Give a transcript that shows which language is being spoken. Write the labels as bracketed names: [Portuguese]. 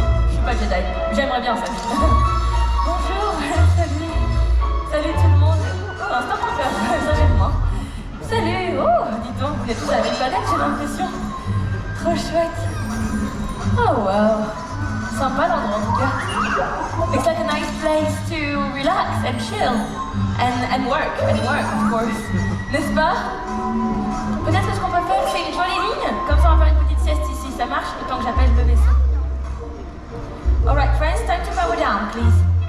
[French] Je suis pas Jedi, j'aimerais bien ça. Bonjour, salut. Salut tout le monde. Oh, un stop en faire, j'avais moi. Salut, oh, dis donc, vous êtes tous à la même planète, j'ai l'impression. Trop chouette. Oh wow. Sympa l'endroit en tout cas. [English] It's like a nice place to relax and chill. And work, of course. N'est-ce pas? [French] Peut-être que ce qu'on peut faire, c'est une jolie ligne. Comme ça, on va faire une petite sieste ici. Ça marche le temps que j'appelle le vaisseau. [English] Alright, friends, time to power down, please.